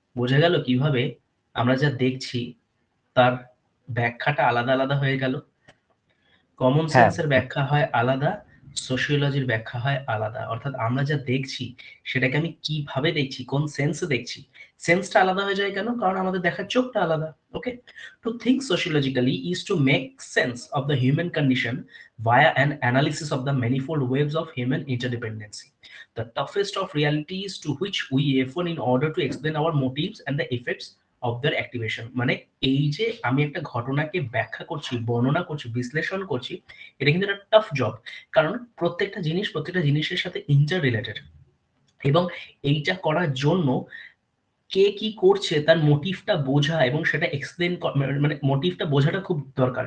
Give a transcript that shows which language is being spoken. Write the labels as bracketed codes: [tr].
[bn] বোঝা গেল কিভাবে আমরা যা দেখছি তার ব্যাখ্যাটা আলাদা আলাদা হয়ে গেল। কমন হ্যাঁ সেন্সের ব্যাখ্যা হয় আলাদা, সোশিওলজির ব্যাখ্যা হয় আলাদা। অর্থাৎ আমরা যা দেখছি সেটাকে আমি কিভাবে দেখছি, কোন সেন্সে দেখছি, সেন্সটা আলাদা হয়ে যায়। কেন? কারণ আমাদের দেখার চোখটা আলাদা। [en] Okay, to think sociologically is to make sense of the human condition via an analysis of the manifold waves of human interdependency, the toughest of realities to which we refer in order to explain our motives and the effects of their activation. [bn] মানে এই যে আমি একটা ঘটনাকে ব্যাখ্যা করছি, বর্ণনা করছি, বিশ্লেষণ করছি, এটা কিন্তু একটা টাফ জব। কারণ প্রত্যেকটা জিনিস প্রত্যেকটা জিনিসের সাথে ইন্টার রিলেটেড, এবং এইটা করার জন্য কে কি করছে তার মোটিভটা বোঝা এবং সেটা এক্সপ্লেন, মানে মোটিভটা বোঝাটা খুব দরকার।